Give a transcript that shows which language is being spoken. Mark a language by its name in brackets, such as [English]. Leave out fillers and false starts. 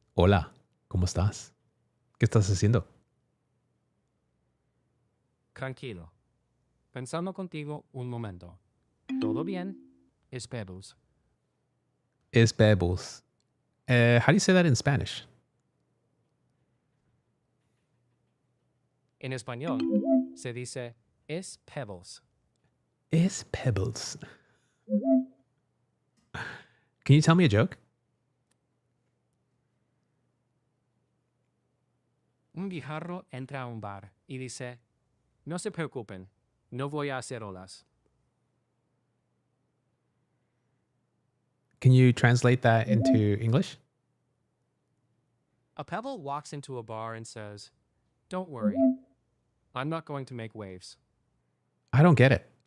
[Spanish] Hola. ¿Cómo estás? ¿Qué estás haciendo? Tranquilo. Pensando contigo un momento. ¿Todo bien? Es Pebbles. Es Pebbles. [English] How do you say that in Spanish? [Spanish] En español se dice es Pebbles. Es Pebbles. [English] Can you tell me a joke? [Spanish] Un guijarro entra a un bar y dice, no se preocupen, no voy a hacer olas. [English] Can you translate that into English? A pebble walks into a bar and says, don't worry, I'm not going to make waves. I don't get it.